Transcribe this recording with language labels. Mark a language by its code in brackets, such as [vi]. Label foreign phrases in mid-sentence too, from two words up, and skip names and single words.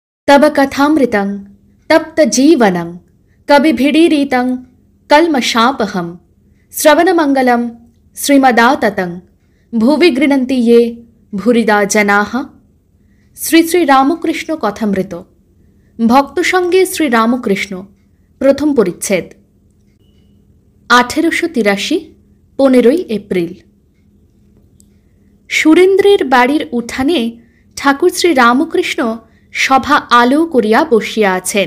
[sa] तब कथामृतं तप्तजीवनं कविभिडीरितं कल्मषापहं श्रवणमंगलं श्रीमदाततं भुवि गृह्णन्ति ये भूरिदा जनाः। [bn] শ্রী শ্রী রামকৃষ্ণ কথামৃত ভক্ত সঙ্গে শ্রী রামকৃষ্ণ প্রথম পরিচ্ছেদ 1883 15ই এপ্রিল। সুরেন্দ্রের বাড়ির উঠানে ঠাকুর শ্রী রামকৃষ্ণ সভা আলো করিয়া বসিয়া আছেন।